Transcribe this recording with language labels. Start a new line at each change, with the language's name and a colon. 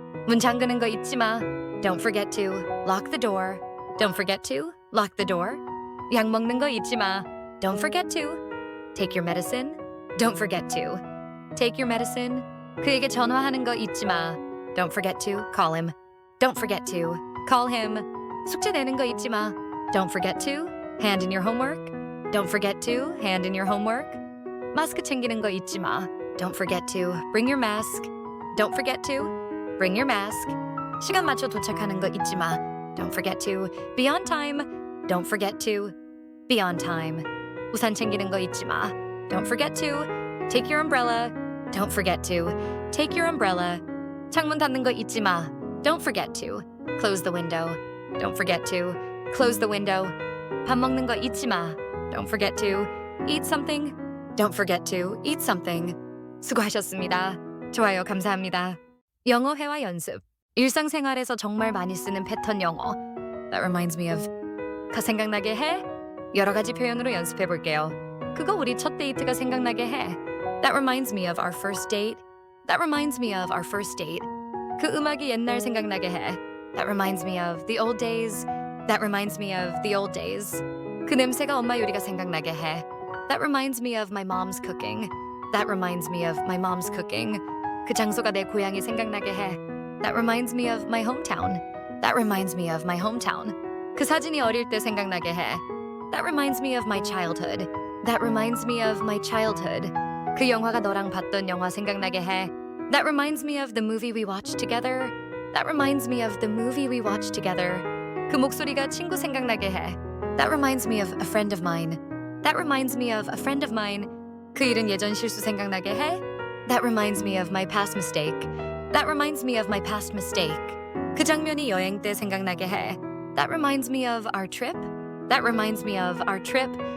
Korean: 문 잠그는 거 잊지 마.
English: Don't forget to lock the door. Don't forget to lock the door.
Korean: 약 먹는 거 잊지 마.
English: Don't forget to take your medicine. Don't forget to take your medicine.
Korean: 그에게 전화하는 거 잊지 마.
English: Don't forget to call him. Don't forget to call him.
Korean: 숙제 내는 거 잊지 마.
English: Don't forget to hand in your homework. Don't forget to hand in your homework.
Korean: 마스크 챙기는 거 잊지 마.
English: Don't forget to bring your mask. Don't forget to bring your mask.
Korean: 시간 맞춰 도착하는 거 잊지 마.
English: Don't forget to be on time. Don't forget to be on time.
Korean: 우산 챙기는 거 잊지 마.
English: Don't forget to take your umbrella. Don't forget to take your umbrella.
Korean: 창문 닫는 거 잊지 마.
English: Don't forget to close the window. Don't forget to close the window.
Korean: 밥 먹는 거 잊지 마.
English: Don't forget to eat something. Don't forget to eat something.
Korean: 수고하셨습니다. 좋아요, 감사합니다. 영어 회화 연습. 일상생활에서 정말 많이 쓰는 패턴 영어.
English: That reminds me of.
Korean: 가 생각나게 해. 여러 가지 표현으로 연습해 볼게요. 그거 우리 첫 데이트가 생각나게 해.
English: That reminds me of our first date. That reminds me of our first date.
Korean: 그 음악이 옛날 생각나게 해.
English: That reminds me of the old days. That reminds me of the old days.
Korean: 그 냄새가 엄마 요리가 생각나게 해.
English: That reminds me of my mom's cooking. That reminds me of my mom's cooking.
Korean: 그 장소가 내 고향이 생각나게 해.
English: That reminds me of my hometown. That reminds me of my hometown.
Korean: 그 사진이 어릴 때 생각나게 해.
English: That reminds me of my childhood. That reminds me of my childhood.
Korean: 그 영화가 너랑 봤던 영화 생각나게 해.
English: That reminds me of the movie we watched together. That reminds me of the movie we watched together.
Korean: 그 목소리가 친구 생각나게 해.
English: That reminds me of a friend of mine. That reminds me of a friend of mine.
Korean: 그 일은 예전 실수 생각나게 해.
English: That reminds me of my past mistake. That reminds me of my past mistake.
Korean: 그 장면이 여행 때 생각나게 해.
English: That reminds me of our trip. That reminds me of our trip.